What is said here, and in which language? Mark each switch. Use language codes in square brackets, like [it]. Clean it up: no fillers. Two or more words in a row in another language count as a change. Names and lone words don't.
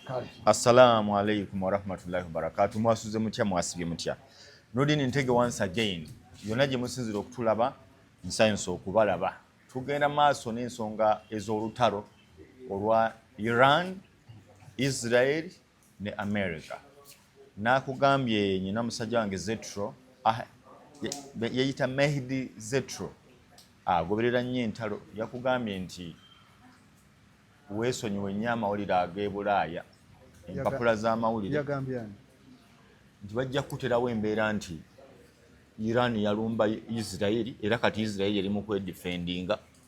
[ar] Assalamu alaikum wa rahmatullahi wa barakatuh. [lg] Mwasuze mutya mwasibye mutya. Nodini ntege [en] once again. [lg] Yonna gye musinzira okutulaba nsanyusa okubalaba. Tugenda maaso n'ensonga ez'olutalo olwa Iran, Israel ne America. Nakugambye nyina musajja wange Zetro yeyita Mehdi Zetro agoberera nnyo entalo yakugambye nti weesonyiwe nnyo amawulire ag'ebulaaya empapula z'amawulire nti bajja kuterawo embeera nti Iran yalumba Israel era kati Israel eri mu kwedifendinga